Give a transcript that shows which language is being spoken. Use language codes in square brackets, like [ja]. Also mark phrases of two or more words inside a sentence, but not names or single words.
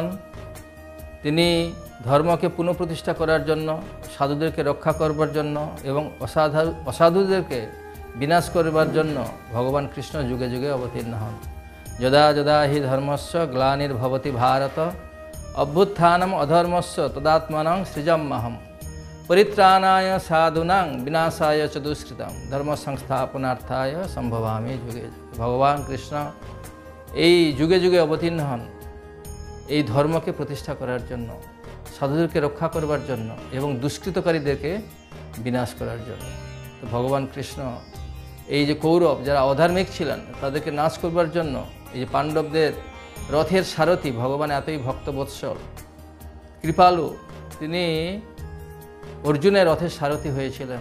[bn] তিনি ধর্মকে পুনঃপ্রতিষ্ঠা করার জন্য, সাধুদেরকে রক্ষা করবার জন্য এবং অসাধুদেরকে বিনাশ করবার জন্য ভগবান কৃষ্ণ যুগে যুগে অবতীর্ণ হন। [sa] যদা যদা হি ধর্মস্য গ্লানির্ভবতি ভারত অভ্যুত্থানম অধর্মস্য তদাত্মানং সৃজাম্যহম পরিত্রাণায় সাধুনাং বিনাশায় চ দুষ্কৃতম ধর্ম সংস্থাপনার্থায় সম্ভবামি যুগে। [bn] ভগবান কৃষ্ণ এই যুগে যুগে অবতীর্ণ হন এই ধর্মকে প্রতিষ্ঠা করার জন্য, সাধুদেরকে রক্ষা করবার জন্য এবং দুষ্কৃতকারীদেরকে বিনাশ করার জন্য। তো ভগবান কৃষ্ণ এই যে কৌরব যারা অধার্মিক ছিলেন তাদেরকে নাশ করবার জন্য এই যে পাণ্ডবদের রথের সারথি ভগবান এতই ভক্তবৎসল কৃপালু, তিনি অর্জুনের রথের সারথি হয়েছিলেন।